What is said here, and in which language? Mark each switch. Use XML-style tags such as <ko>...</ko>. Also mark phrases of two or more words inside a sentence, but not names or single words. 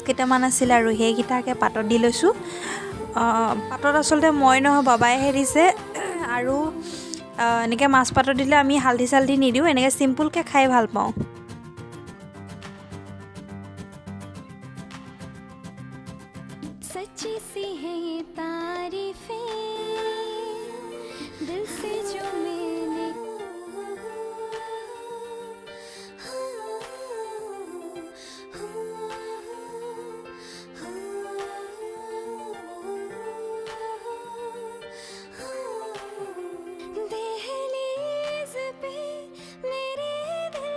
<as>কেইটামান আছিল আৰু সেইকেইটাকে পাতত দি লৈছোঁ পাতত আচলতে মই নহয় বাবাইহে দিছে আৰু এনেকৈ মাছ পাতত দিলে আমি হালধি চালধি নিদিওঁ এনেকৈ চিম্পুলকৈ খাই ভাল পাওঁ</as> <hi>सच्ची सी है ये तारीफें दिल से जो मैंने दहलीज पे मेरे दिल</hi>